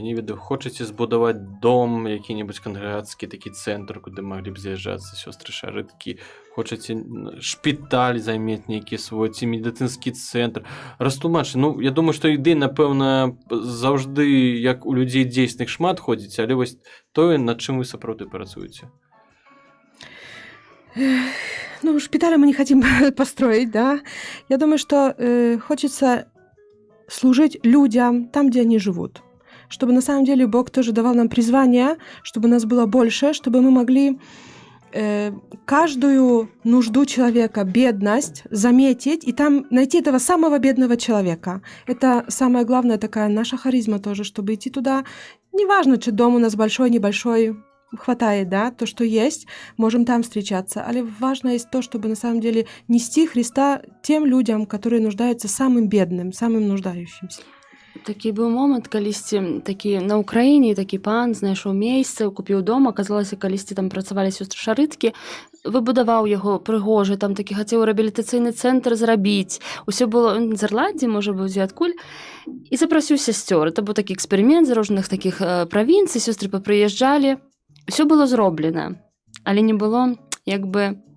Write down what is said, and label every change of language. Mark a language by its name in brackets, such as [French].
[Belarusian] Не ведаю, хочаце збудаваць дом, які-небудзь кангрэгацкі такі цэнтр, куды маглі б з'язджацца сёстры шарыткі? Хочаце шпіталь займець нейкі свой, ці медыцынскі цэнтр? Растлумачце. Ну, я думаю, што ідэй, напэўна, заўжды, як у людзей дзейсных шмат ходзіць, але вось тое, над чым вы сапраўды працуеце. [Russian] Ну, шпитали мы не хотим построить, да. Я думаю, что хочется служить людям там, где они живут. Чтобы на самом деле Бог тоже давал нам призвание, чтобы нас было больше, чтобы мы могли каждую нужду человека, бедность заметить и там найти этого самого бедного человека. Это самое главное, такая наша харизма тоже, чтобы идти туда. Неважно, чи дом у нас большой, небольшой, хватает, да, то, что есть, можем там встречаться. Але важно есть то, чтобы на самом деле нести Христа тем людям, которые нуждаются самым бедным, самым нуждающимся. [Belarusian] Такі быў момант, калісьці такі на Ўкраіне такі пан знайшоў месца, купіў дом, аказалася, калісьці там працавалі сёстры шарыткі, выбудаваў яго прыгожа, там такі хацеў рэабілітацыйны цэнтр зрабіць. Усё было з Ірландіі, можа быў дзе адкуль. І запрасіў сясцёр. Это быў такі эксперымент з розных такіх правінцый, сёстры папрыязджалі. Усё было зроблена, але не было як бы